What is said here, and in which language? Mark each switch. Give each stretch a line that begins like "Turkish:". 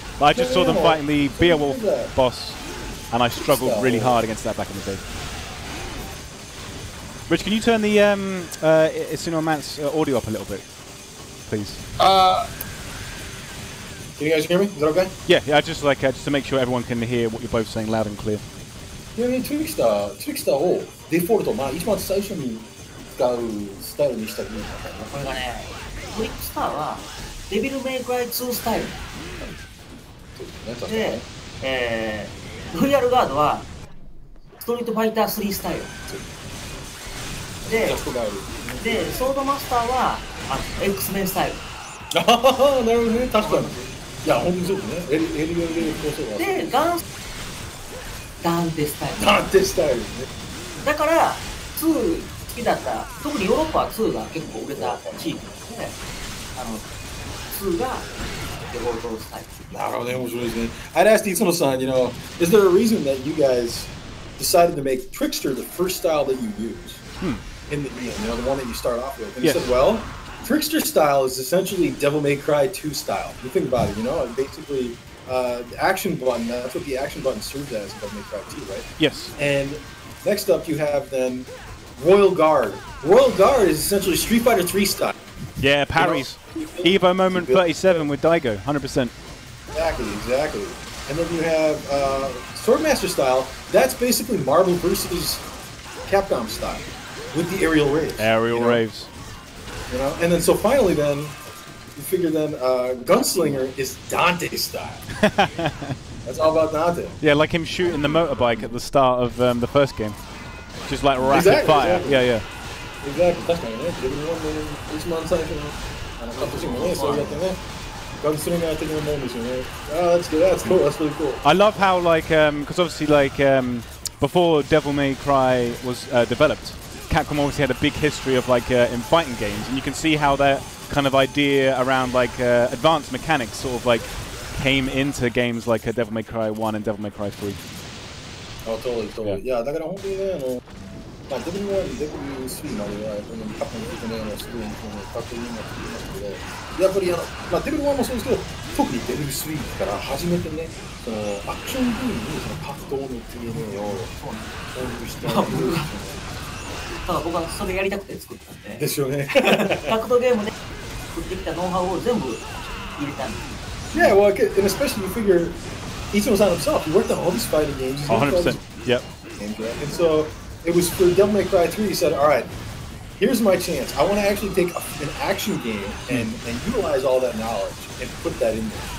English: I just saw them fighting the Beowulf boss, and I struggled really hard against that back in the day. Rich, can you turn the Itsuno Matt's audio up a little bit, please? Can you guys hear me? Is that okay? Yeah, yeah. Just to make sure everyone can hear what you're both saying loud and clear.
Japanese: ちなみにトリクスターをデフォルト、一番最初に使うスタイルにしたらいいのかな。これがね、トリックスターはデビルメイクライ2スタイル。そうですね、で、ロイヤルガードはストリートファイター3スタイル。で、ソードマスターはX メンスタイル。ああ、なるほどね、確かに。いや、本当にそうですね。エリオンレイこうそうだ。で、ダンテスタイル。ダンテスタイルね。だから、2好きだった、特にヨーロッパは2が結構売れた地域なので、2がデフォルトスタイル。なるほどね、面白いですね。
English: I'd ask Itsuno-san, you know, is there a reason that you guys decided to make Trickster the first style that you use in the game, you know, the one that you start off with? And you said, well, Trickster style is essentially Devil May Cry 2 style. You think about it, you know, basically the action button, that's what the action button serves as in Devil May Cry 2, right? Yes. And next up you have then Royal Guard. Royal Guard is essentially Street Fighter 3 style. Yeah, parries. Evo Moment 37 with Daigo, 100%. Exactly. And then you have Swordmaster style. That's basically Marvel versus Capcom style with the aerial raves. Aerial raves. You know, and then so finally, then you figure then Gunslinger is Dante style. That's all about Dante. Yeah, like him shooting the motorbike at the start of the first game, just like rapid fire. Exactly. Yeah. Exactly.
Japanese: 確かにね。自分の一番最初のカットシーンもね、そうやってね。 Gunslinger的なもんですよね。
English: That's good. That's cool. That's really cool. I love how because obviously before Devil May Cry was developed, Capcom obviously had a big history of in fighting games, and you can see how that kind of idea around advanced mechanics sort of came into games like Devil May Cry 1 and Devil May Cry 3. Oh, totally.
Japanese: Yeah, だから本当にね、デビル1、デビル3まではカップのことね、すごいかっこいいなって言いましたけど、やっぱりデビル1もそうですけど、特にデビル3から初めてね、そのアクションゲームにその格闘の DNA を投入してただ僕はそれやりたくて作ったんで。ですよね。格闘ゲームで作ってきたノウハウを全部入れたんです。
English: Yeah, well, and especially you figure Itsuno-san himself, he worked on all these fighting games. 100%. Yep. And so it was for Devil May Cry 3, he said, all right, here's my chance. I want to actually take an action game and utilize all that knowledge and put that in there.